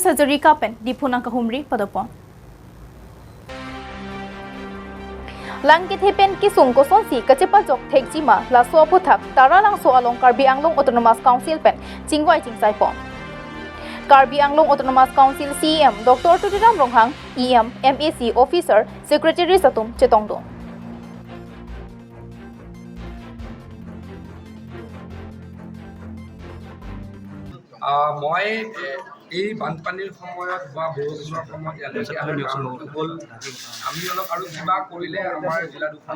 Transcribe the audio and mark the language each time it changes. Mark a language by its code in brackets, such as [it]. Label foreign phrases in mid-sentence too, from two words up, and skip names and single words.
[mjw] Hazarika Pen, Dipuna Kahumri, Padapon. Langkit Hepen Kisung Kosonsi, Kachepa Jok Tekjima, La So Putak, Tara Lang So Along Karbi Anglong Autonomous Council Pen, Chingwai Ching Saipon. Karbi Anglong Autonomous Council CEM, Dr. Tudiram Ronghang, EM, MAC Officer, Secretary Satum, Chetongdo. [as] মই এই বানপানীৰ সময়ত বা বৰষুণৰ সময়ত ইয়ালৈকে হ'ল আমি অলপ আৰু কিবা কৰিলে আমাৰ জিলা দুখনৰ